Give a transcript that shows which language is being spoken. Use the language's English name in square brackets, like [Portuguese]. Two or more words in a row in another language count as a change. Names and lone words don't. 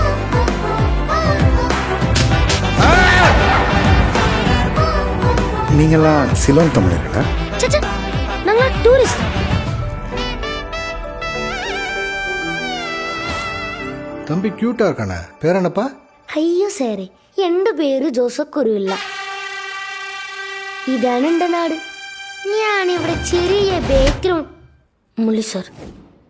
[Tamil] நீங்களாம் சிலோன் தமிழர்களா? நாங்களா டூரிஸ்ட். தம்பி கியூட்டா இருக்கானே, பேர் என்னப்பா? [Malayalam] അയ്യോ സാറേ, എൻ്റെ പേര് ജോസഫ് കുരുവില്ല. ഇതാണ് എൻ്റെ നാട്. ഞാനിവിടെ ചെറിയ ബേക്കറി മുള്ളി സാർ.